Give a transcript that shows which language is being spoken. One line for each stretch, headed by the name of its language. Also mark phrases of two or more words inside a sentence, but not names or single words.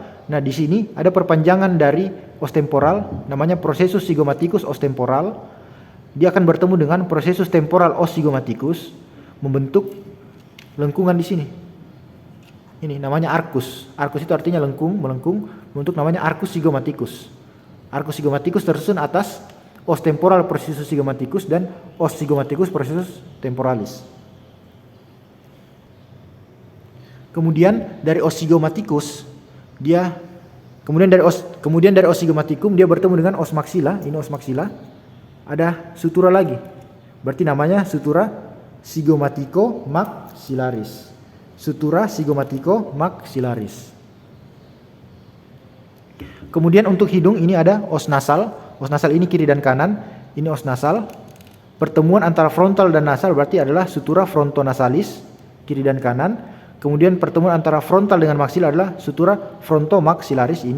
Indonesian: Nah, di sini ada perpanjangan dari os temporal, namanya
Latin: processus zygomaticus os temporal.
Indonesian: Dia akan bertemu dengan
Latin: processus temporal os zygomaticus,
Indonesian: membentuk lengkungan di sini. Ini namanya arcus. Arcus itu artinya melengkung, untuk namanya
Latin: arcus zygomaticus. Arcus zygomaticus
Indonesian: tersusun atas
Latin: os temporal processus zygomaticus
Indonesian: dan
Latin: os zygomaticus processus temporalis.
Indonesian: Kemudian dari
Latin: os zygomaticus
Indonesian: kemudian dari
Latin: os zygomaticum
Indonesian: dia bertemu dengan
Latin: os maxilla.
Indonesian: Ini
Latin: os maxilla.
Indonesian: Ada sutura lagi. Berarti namanya
Latin: sutura zygomatico maxillaris. Sutura zygomatico maxillaris.
Indonesian: Kemudian untuk hidung ini ada
Latin: os nasal. Os nasal
Indonesian: ini kiri dan kanan. Ini
Latin: os nasal.
Indonesian: Pertemuan antara frontal dan nasal berarti adalah
Latin: sutura frontonasalis,
Indonesian: kiri dan kanan. Kemudian pertemuan antara frontal dengan maksila adalah
Latin: sutura frontomaxillaris
Indonesian: ini.